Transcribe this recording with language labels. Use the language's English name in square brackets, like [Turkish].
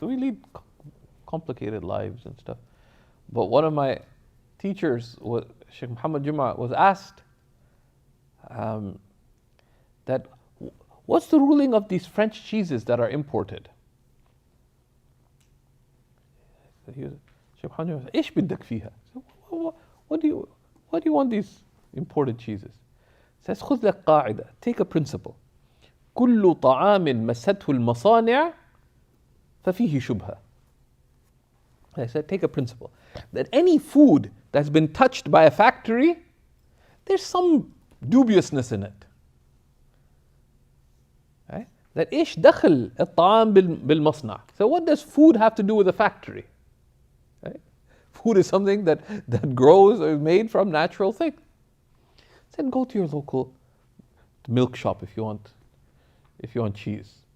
[English] We lead complicated lives and stuff. But one of my teachers, Shaykh Muhammad Juma, was asked that what's the ruling of these French cheeses that are imported? Shaykh Muhammad Juma said, [Arabic] "إيش بدك فيها?" [English] What do you want these imported cheeses? He says, [Arabic] خذ لك قاعدة, [English] take a principle. [Arabic] كل طعام مسته المصانع ففيه شبهة. [English] I said, take a principle. That any food that's been touched by a factory, there's some dubiousness in it. Right? [Arabic] That إيش دخل الطعام بالمصنع? [English] So what does food have to do with a factory? Right? Food is something that grows or is made from natural things. Then go to your local milk shop if you want cheese.